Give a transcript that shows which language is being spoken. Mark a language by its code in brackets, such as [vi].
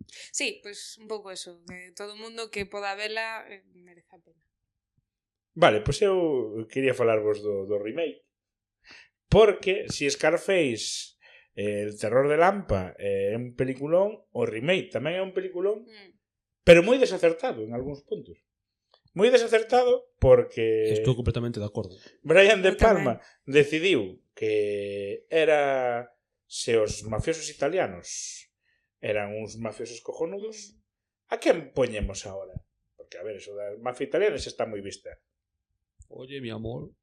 [gl] Sí, pois un pouco eso, que todo o mundo que poda vela merece a pena. Vale, pois eu quería falarvos do remake. Porque se Scarface, El terror de Lampa é un peliculón, o remake tamén é un peliculón, pero moi desacertado en algúns puntos. Moi desacertado porque Estou completamente de acordo. Brian De Eu tamén. Palma decidiu que era se os mafiosos italianos eran uns mafiosos cojonudos, a quen poñemos ahora? Porque, a ver, eso da mafia italiana está moi vista. [es] Oye, mi amor.